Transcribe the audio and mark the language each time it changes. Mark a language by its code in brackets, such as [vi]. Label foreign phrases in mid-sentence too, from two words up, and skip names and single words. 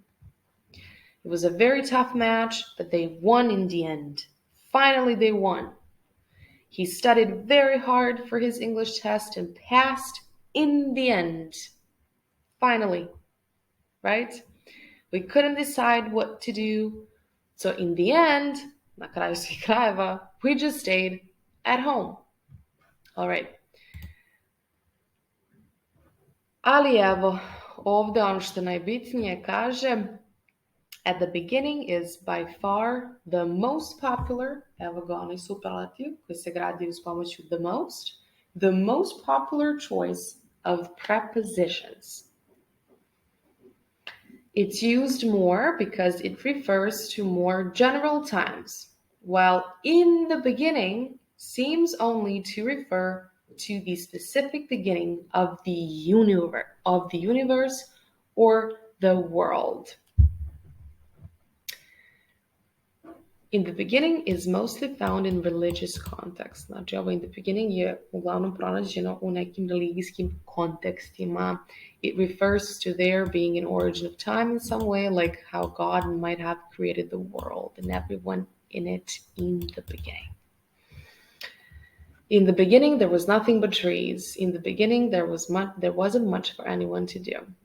[en] It was a very tough match, but they won in the end. Finally, they won. He studied very hard for his English test and passed in the end. Finally, right? We couldn't decide what to do. So in the end, [sr] na kraju svih krajeva, [en] we just stayed at home. All right. [sr] Ali evo, ovde ono što najbitnije kaže, [en] at the beginning is by far the most popular, [sr] evo ga onaj superlativ koji se gradi uz pomoću [en] the most popular choice of prepositions. It's used more because it refers to more general times, while in the beginning seems only to refer to the specific beginning of the universe or the world. In the beginning is mostly found in religious context. [sr] Znači, ovo [en] in the beginning [sr] je uglavnom pronađeno u nekim religijskim kontekstima. [en] It refers to there being an origin of time in some way, like how God might have created the world and everyone in it in the beginning. In the beginning, there was nothing but trees. In the beginning, there wasn't much for anyone to do.